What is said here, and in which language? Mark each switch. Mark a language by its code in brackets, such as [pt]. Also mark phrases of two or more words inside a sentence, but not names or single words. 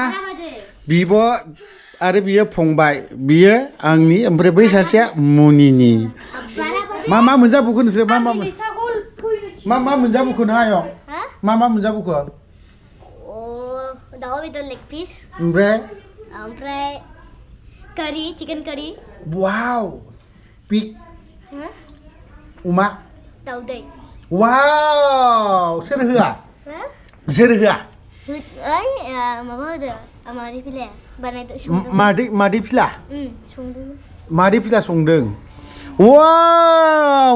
[brx] बिब' आरो बियो फंबाय, बियो आंनि ओमफ्राय बै सासेया मुनिनि। मा मोनजाबोखो नोंसोर? मा मोनजाबोखो नों आयं? मा मोनजाबोखो? दाउ बेदर [en] leg piece. [brx] ओमफ्राय [en] curry, chicken curry. [brx] वाव! पिग। अमा? दाउदै। वाव! सोर होआ? सोर होआ? माबा होदो, मादै फिलाया बानायदो संदों। मादै फिला? संदों। मादै फिला संदों। वाव!